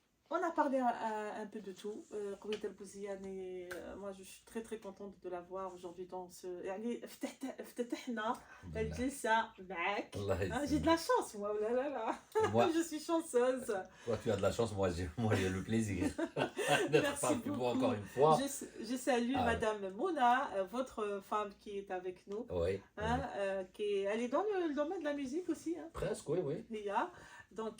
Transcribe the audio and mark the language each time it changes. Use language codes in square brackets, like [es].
[fr] On a parlé un peu de tout. Kouid El Bouziane, moi je suis très contente de la voir aujourd'hui dans ce. [ar] يعني افتتحنا الجلسة معك. Allah [fr] J'ai de la chance, moi. Oh là là là. Moi, Je suis chanceuse. toi, tu as de la chance, moi, j'ai le plaisir d'être Merci parmi vous beaucoup. encore une fois. Je salue Ah ouais. Madame Mouna, votre femme qui est avec nous. Oui. Hein, elle est dans le domaine de la musique aussi. Hein, Presque, oui, oui. Lia. Donc,